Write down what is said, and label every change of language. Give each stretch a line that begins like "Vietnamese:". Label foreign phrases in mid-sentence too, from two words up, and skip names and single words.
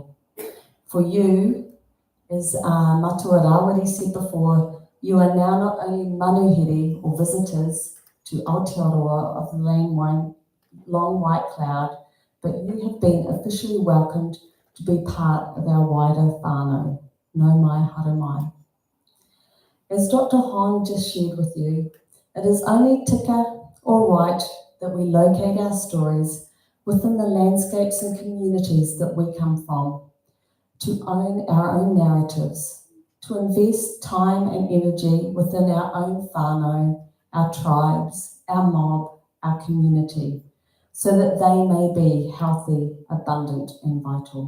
English: For you, as Matua Rawiri said before, you are now not only manuhiri or visitors to Aotearoa of the long white cloud, but you have been officially welcomed to be part of our wider whānau,
Māori: no mai haere mai.
English: As Dr. Hond just shared with you, it is only tika or right that we locate our stories within the landscapes and communities that we come from, to own our own narratives, to invest time and energy within our own whānau, our tribes, our mob, our community, so that they may be healthy, abundant and vital.